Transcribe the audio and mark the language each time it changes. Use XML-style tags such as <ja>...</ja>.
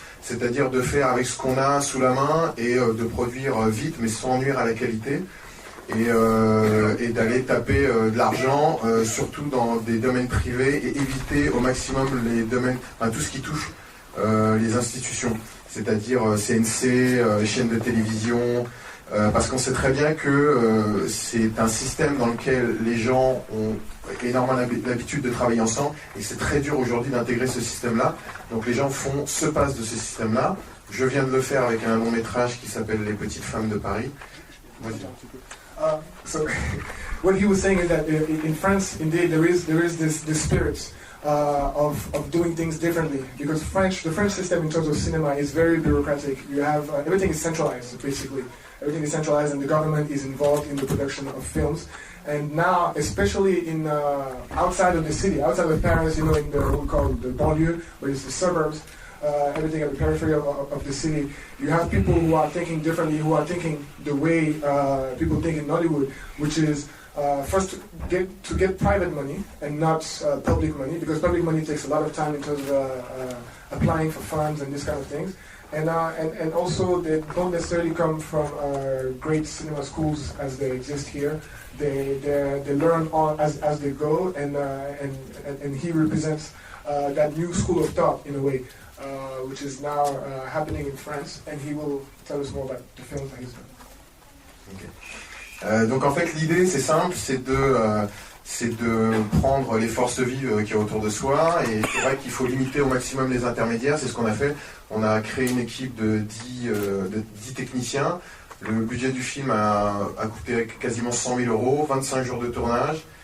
<fr>C'est-à-dire de faire avec ce qu'on a sous la main et de produire vite mais sans nuire à la qualité et d'aller taper de l'argent surtout dans des domaines privés et éviter au maximum les domaines, tout ce qui touche les institutions, c'est-à-dire CNC, chaînes de télévision, parce qu'on sait très bien que c'est un système dans lequel les gens ont énormément l'habitude de travailler ensemble et c'est très dur aujourd'hui d'intégrer ce système-là. Donc les gens se passent de ce système-là. Je viens de le faire avec un long métrage qui s'appelle Les Petites Femmes de Paris.</fr> <en>So what he was saying is that in France, indeed, there is this spirit of doing things differently, because the French system in terms of cinema is very bureaucratic. You have everything is centralized, basically. Everything is centralized, and the government is involved in the production of films. And now, especially in outside of the city, outside of Paris, in the what we call the banlieue, where it's the suburbs, everything at the periphery of the city, you have people who are thinking differently, who are thinking the way people think in Nollywood, which is first to get private money and not public money, because public money takes a lot of time in terms of applying for funds and this kind of things. And also they don't necessarily come from great cinema schools as they exist here. They learn on as they go, and he represents that new school of thought in a way, which is now happening in France, and he will tell us more about the films that he's done. Okay.</en> <fr>Donc en fait l'idée c'est simple, c'est de prendre les forces vives qui y a autour de soi, et c'est vrai qu'il faut limiter au maximum les intermédiaires. C'est ce qu'on a fait. On a créé une équipe de 10 techniciens. Le budget du film a coûté quasiment 100 000 €, 25 jours de tournage.</fr>